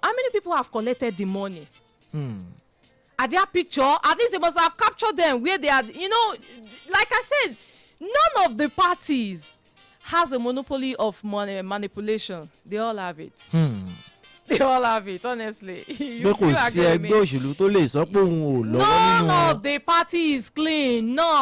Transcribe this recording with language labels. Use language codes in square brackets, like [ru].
[en] How many people have collected the money? Are their picture? At least they must have captured them where they are. You know, like I said, none of the parties has a monopoly of money manipulation. They all have it. They all have it, honestly. [yo] pé kò sí ẹgbẹ́ òṣèlú tó lè sọ pé òun ò lọ́wọ́ nínú. [en] None of the party is clean.